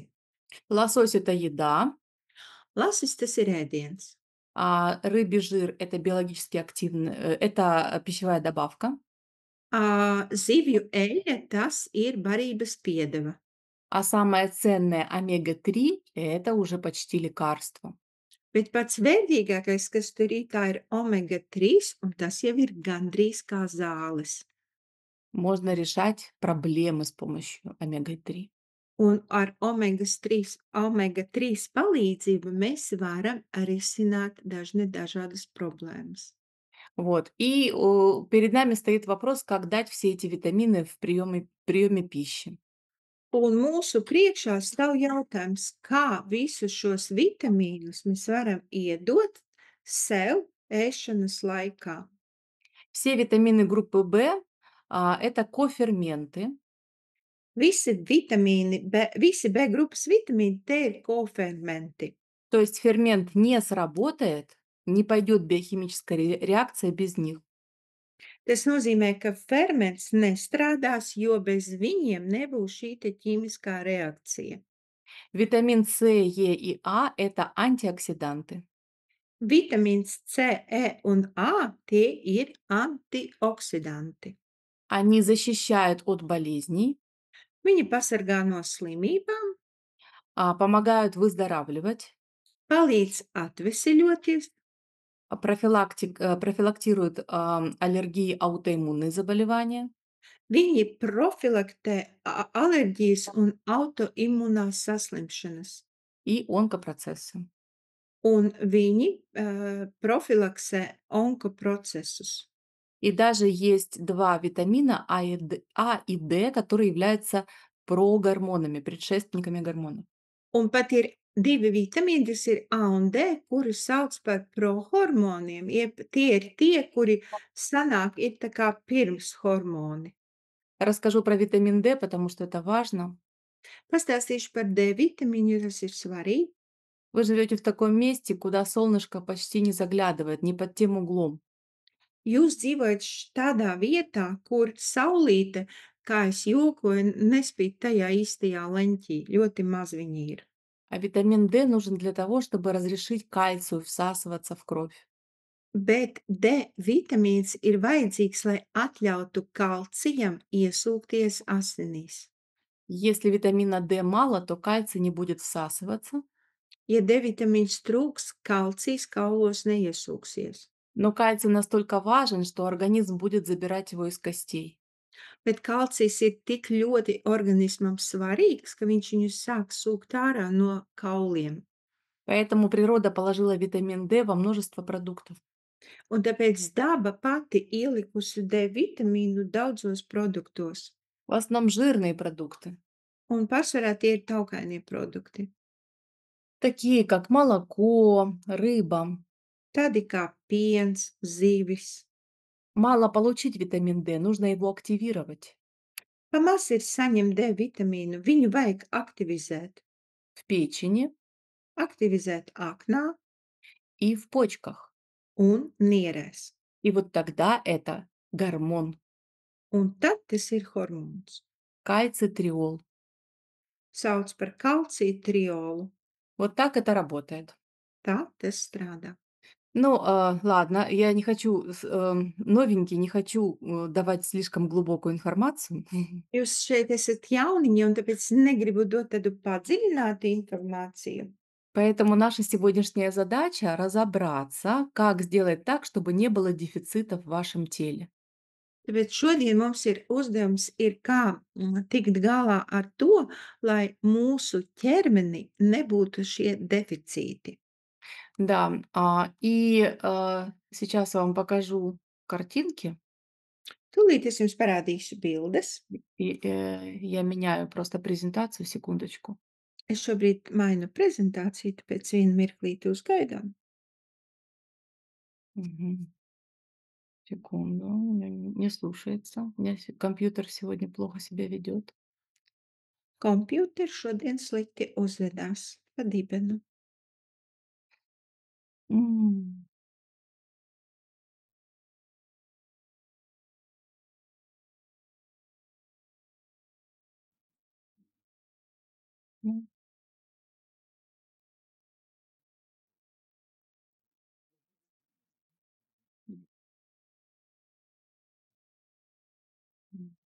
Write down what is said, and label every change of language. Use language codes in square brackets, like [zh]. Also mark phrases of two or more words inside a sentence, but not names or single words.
[ru] Лосось– это еда, [lv] Lasis tas ir ēdiens, [ru] а рыбий жир– это биологически активная, это пищевая добавка, [lv] zivju eļļa tas ir barības piedeva, [ru] а самое ценное омега-3– это уже почти лекарство. [lv] bet pats vērtīgākais, kas tur ir, tā ir omega 3, un tas jau ir gandrīz kā zāles. [ru] Можно решать проблемы с помощью омега-3. [lv] Un ar omega 3 palīdzību mēs varam risināt dažādas problēmas. [ru] Вот. И перед нами стоит вопрос, как дать все эти витамины в приеме пищи. [lv] Un mūsu priekšā stāv jautājums, kā visus šos vitamīnus mēs varam iedot sev ēšanas laikā. [ru] Все витамины группы В– это коферменты, [lv] Visi B grupas vitamīni, te ir kofermenti. [ru] то есть фермент не сработает, не пойдет биохимическая реакция без них. [lv] Tas nozīmē, ka ferments nestrādās, jo bez viņiem nebūs šī te ķīmiskā reakcija. [ru] Витамин С, Е и А– это антиоксиданты. [lv] Vitamīns C, E un A tie ir antioksidanti. [ru] Они защищают от болезней, [lv] Viņi pasargā no slimībām, [ru] помогают выздоравливать, [lv] palīdz atveseļoties, [ru] профилактируют аллергии, аутоиммунные заболевания. [lv] viņi profilaktē alerģijas un autoimmunās saslimšanas, [ru] И онкопроцессы. [lv] un viņi profilaksē onkoprocesus. [ru] И даже есть 2 витамина А и Д, которые являются прогормонами, предшественниками гормонов. [lv] Un pat ir 2 vitamīni, tas ir A un D, kurus sauc par prohormoniem, jeb tie ir tie, kuri sanāk ir tā kā pirms hormoni. [ru] Расскажу про витамин D, потому что это важно. [lv] Pastāstīšu par D vitamīnu, jo tas ir svarīgi. [ru] Вы живете в таком месте, куда солнышко почти не заглядывает, не под тем углом. [lv] Jūs dzīvojat tādā vietā, kur saulīte, kā es jokoju, nespīd tajā īstajā leņķī. Ļoti maz viņi ir. [ru] А витамин D нужен для того, чтобы разрешить кальцию всасываться в кровь. [lv] Bet D vitamīns ir vajadzīgs, lai atļautu kalcijam iesūkties asinīs. [ru] Если витамина D мало, то кальций не будет всасываться, [lv] Ja D vitamīns trūks, kalcijs kaulos neiesūksies. [ru] но кальций настолько важен, что организм будет забирать его из костей. [lv] Bet kalcijs ir tik ļoti organismam svarīgs, ka viņš viņu sāk sūkt ārā no kauliem. [ru] Поэтому природа положила витамин D во множество продуктов. [lv] Un tāpēc daba pati ielikusi D vitamīnu daudzos produktos. [ru] В основном жирные продукты, [lv] Un pārsvarā tie ir taukainie produkti. [ru] такие как молоко, рыба. [lv] Tādi kā piens, zivis. [ru] Мало получить витамин D, нужно его активировать [lv] Pamaz ir saņemt D vitamīnu, viņu vajag aktivizēt. [ru] в печени [lv] Aktivizēt aknā [ru] и в почках. [lv] un nierēs. [ru] И вот тогда это гормон [lv] Un tad tas ir hormons. [ru] кальцитриол. [lv] Sauc par kalciju triolu. [ru] Вот так это работает. [lv] Tā tas strādā. [ru] Ну, ладно, я не хочу, новенький, не хочу давать слишком глубокую информацию. [lv] Jūs šeit esat jauniņi, un tāpēc negribu dot tādu padziļinātu informāciju. [ru] Поэтому наша сегодняшняя задача разобраться, как сделать так, чтобы не было дефицита в вашем теле. [lv] Tāpēc šodien mums ir uzdevums, kā tikt galā ar to, lai mūsu ķermenī nebūtu šie deficīti. [ru] Да, сейчас я вам покажу картинки, [lv] Tūlīt es jums parādīšu bildes. [ru] и я меняю просто презентацию, секундочку. [lv] Es šobrīd mainu prezentāciju, tāpēc vienu mirklīti uzgaidām. Мгм. [ru] Секунду, у меня не слушается. У меня компьютер сегодня плохо себя ведет. [lv] Kompjuters šodien slikti uzvedās pa dibenu. М. Ну, м, м.